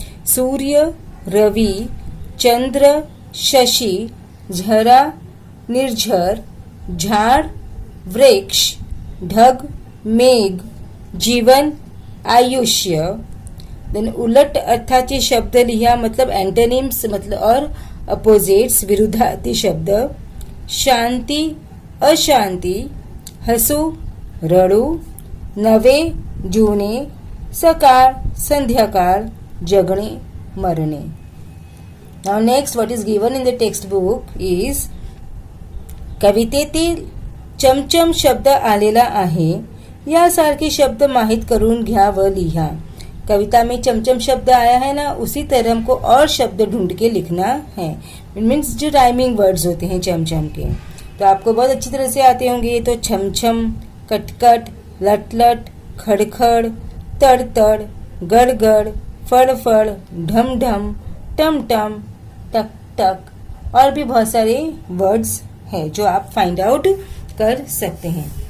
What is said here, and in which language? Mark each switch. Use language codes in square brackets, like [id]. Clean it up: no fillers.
[mr] सूर्य, रवि, चंद्र, शशि, झरा, निर्झर, झाड़, वृक्ष, ढग, मेघ, जीवन, आयुष्य। देन उलट अर्थाचे शब्द लिहा, [hi] मतलब एंटोनिम्स मतलब और अपोजिट्स [mr] विरुद्धार्थी शब्द। शांति, अशांति, हसू, रडू, नवे, जुने, सकाळ, संध्याकाळ, जगणे, मरणे। [en] now next what is given in the text book is [mr] कवितेतील चमचम शब्द आलेला आहे, यासारखे शब्द माहित करून घ्या व लिहा। [hi] कविता में चमचम शब्द आया है ना, उसी तरह हमको और शब्द ढूंढ के लिखना है। [en] it means [hi] जो राइमिंग वर्ड्स होते हैं चमचम के, तो आपको बहुत अच्छी तरह से आते होंगे। तो छमछम, कटकट, लटलट, खड़खड़, तड़तड़, गड़गड़, फड़फड़, ढमढम, टमटम, टक टक और भी बहुत सारे वर्ड्स हैं जो आप फाइंड आउट कर सकते हैं।